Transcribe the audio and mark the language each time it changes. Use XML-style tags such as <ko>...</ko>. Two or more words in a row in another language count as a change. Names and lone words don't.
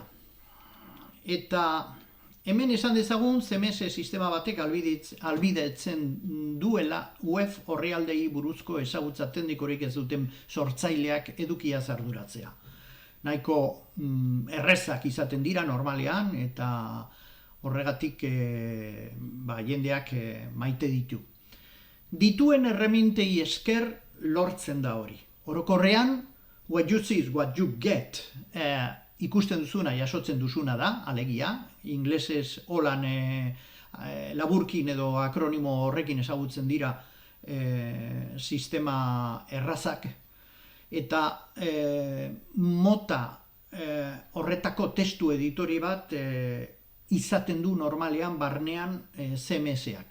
<eu>Eta hemen esan dezagun CMS sistema batek albidetzen duela web orrialdei buruzko ezagutza teknikorik ez duten sortzaileak edukiaz arduratzea. Nahiko errezak izaten dira normalean eta horregatik jendeak maite ditu. Dituen erremintei esker lortzen da hori. Orokorrean,</eu> <en>what you see is what you get.</en> <eu>Ikusten duzuna, jasotzen duzuna da, alegia. Inglesez holan laburkin edo akronimo horrekin ezagutzen dira sistema errazak. Eta mota horretako testu editori bat izaten du normalean barnean CMS-ak.</eu>